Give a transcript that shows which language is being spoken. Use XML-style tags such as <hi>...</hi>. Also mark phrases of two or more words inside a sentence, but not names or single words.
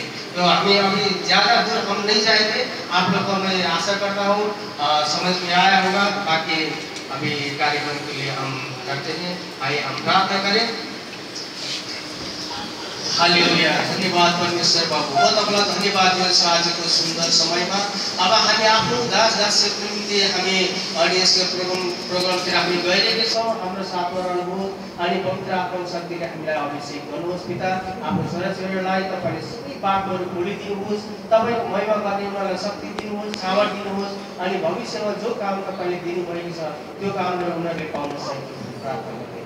<hi>तो हमें अभी ज़्यादा दूर हम नहीं जाएंगे, आप लोग को मैं आशा करता हूँ समझ में आया होगा। बाकी अभी कार्यक्रम के लिए हम करते हैं, आइए हम प्रार्थना करें।</hi> <ne>हालेलुया,</ne> <hi>धन्यवाद परमेश्वर बाबू, बहुत अपना धन्यवाद आज को सुंदर समय में</hi> <ne>अब हामी आफ्नो दास निम्ति हामी अडियन्स के प्रोग्राम तिर हामी गइरहेका छौँ। हाम्रो साथमा रहनुभयो अनि पवित्र आत्माको शक्तिले हामीलाई अभिषेक गर्नुहोस् पिता। आफ्नो छोराछोरीलाई तपाईँले सबै पापहरू खोलिदिनुहोस्, तपाईँको महिमा गर्ने उनीहरूलाई शक्ति दिनुहोस्, सामर्थ दिनुहोस् अनि भविष्यमा जो काम तपाईँले दिनुभएको छ त्यो कामहरू उनीहरूले पाउन सक्नु प्रार्थना गरे।</ne>